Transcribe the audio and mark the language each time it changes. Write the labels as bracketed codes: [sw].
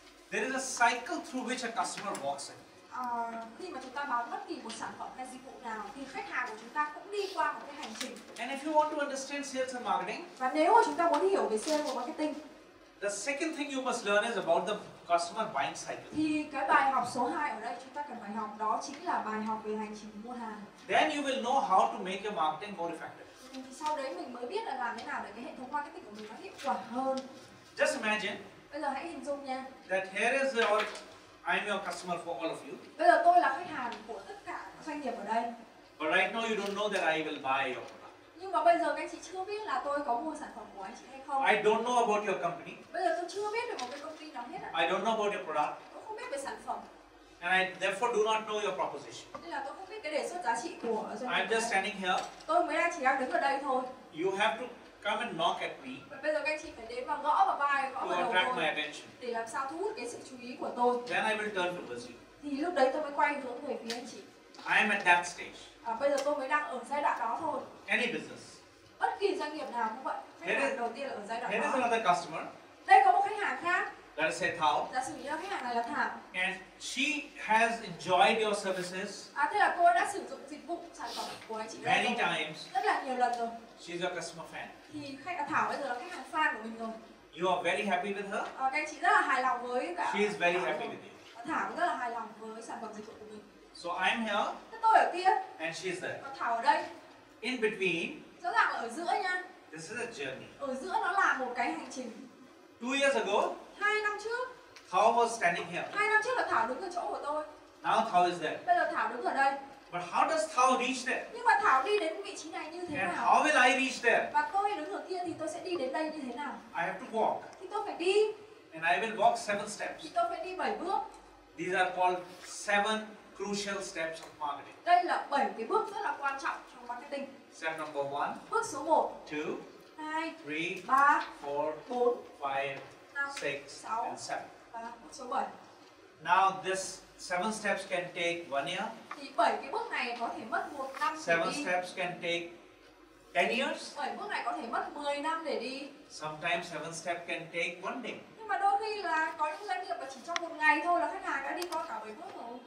[en] there is a cycle through which a customer walks in. [vi] khi mà chúng ta bán bất kỳ một sản phẩm hay dịch vụ nào thì khách hàng của chúng ta cũng đi qua một cái hành trình. [en] And if you want to understand sales and marketing, [vi] Và nếu mà chúng ta muốn hiểu về sale và marketing, [en] the second thing you must learn is about the customer buying cycle. [vi] thì cái bài học số 2 ở đây chúng ta cần phải học đó chính là bài học về hành trình mua hàng. [en] Then you will know how to make your marketing more effective. [vi] Thì sau đấy mình mới biết là làm thế nào để cái hệ thống marketing của mình nó hiệu quả hơn. [en] Just imagine [vi] Bây giờ hãy hình dung nha. [en] that here is I'm your customer for all of you. [vi] Bây giờ tôi là khách hàng của tất cả các doanh nghiệp ở đây. [en] But right now you don't know that I will buy your product. [vi] Nhưng mà bây giờ các anh chị chưa biết là tôi có mua sản phẩm của anh chị hay không. [en] I don't know about your company. [vi] Bây giờ tôi chưa biết về một cái công ty nào hết ạ. [en] I don't know about your product. [vi] Tôi không biết về sản phẩm. [en] And I therefore do not know your proposition. [vi] Nên là tôi không biết cái đề xuất giá trị của doanh [en] I'm [vi] nghiệp. [en] just standing here. [vi] Tôi mới chỉ đang đứng ở đây thôi. [en] You have to come and knock at me [vi] Và bây giờ các anh chị phải đến và gõ vào vai, gõ [en] to [vi] vào đầu [en] attract my [vi] tôi [en] attention. [vi] để làm sao thu hút cái sự chú ý của tôi. [en] Then I will turn towards you. [vi] Thì lúc đấy tôi mới quay hướng về phía anh chị. [en] I am at that stage. [vi] Bây giờ tôi mới đang ở giai đoạn đó thôi. [en] Any business. [vi] Bất kỳ doanh nghiệp nào cũng vậy. Khách hàng đầu tiên là ở giai đoạn [en] Here is [vi] đó. [en] another customer. [vi] Đây có một khách hàng khác. [en] Let us say Thao. [vi] Giả sử như là khách hàng này là Thảo. [en] And she has enjoyed your services [vi] Thế là cô đã sử dụng dịch vụ sản phẩm của anh chị [en] many times. [vi] rất là nhiều lần rồi. [en] She's your customer fan. [vi] Thì Thảo bây giờ là khách hàng fan của mình rồi. [en] You are very happy with her. [vi] Các anh chị rất là hài lòng với cả. [en] She is very happy with you. [vi] Thảo rất là hài lòng với sản phẩm dịch vụ của mình. [en] So I'm here. [vi] Thế tôi ở kia. [en] And she's there. [vi] Còn Thảo ở đây. [en] In between. [vi] Rõ ràng là ở giữa nha. [en] This is a journey. [vi] Ở giữa nó là một cái hành trình. [en] 2 years ago. [vi] 2 năm trước. [en] Thao was standing here. [vi] 2 năm trước là Thảo đứng ở chỗ của tôi. [en] Now Thao is there. [vi] Bây giờ Thảo đứng ở đây. [en] But how does Thao reach there? [vi] Nhưng mà Thảo đi đến vị trí này như thế [en] And [vi] nào? [en] how will I reach there? [vi] Và tôi đứng ở kia thì tôi sẽ đi đến đây như thế nào? [en] I have to walk. [vi] Thì tôi phải đi. [en] And I will walk 7 steps. [vi] Thì tôi phải đi 7 bước. [en] These are called 7 crucial steps of marketing. [vi] Đây là 7 cái bước rất là quan trọng trong marketing. [en] Step number 1. [vi] Bước số 1, [en] 2, [vi] 2, [en] 3, [vi] 3, [en] 4, [vi] 4, [en] 5, [vi] 5, [en] 6, and 7. [vi] và bước số 7. [en] Now this 7 steps can take 1 year. [vi] Thì 7 cái bước này có thể mất 1 năm để [en] 7 [vi] đi. [en] steps can take 10 years. [vi] 7 bước này có thể mất 10 năm để đi. [en] Sometimes 7 steps can take 1 day. [vi] Nhưng mà đôi khi là có những doanh nghiệp mà chỉ trong 1 ngày thôi là khách hàng đã đi qua cả 7 bước rồi.